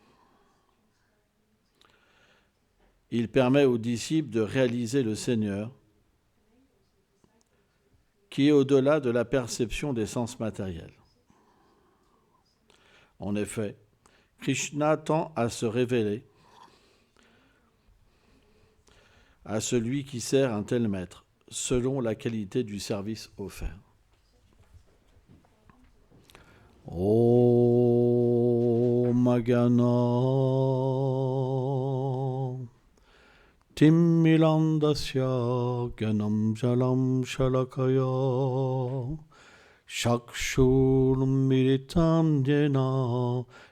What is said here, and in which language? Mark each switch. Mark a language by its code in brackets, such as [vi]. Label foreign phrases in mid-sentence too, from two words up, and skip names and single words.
[fr] Il permet aux disciples de réaliser le Seigneur, qui est au-delà de la perception des sens matériels. En effet, Krishna tend à se révéler à celui qui sert un tel maître, selon la qualité du service offert. [sa] Om Gana Timmilandasya Ganam Jalam Shalakaya Shakshurmiritam Jena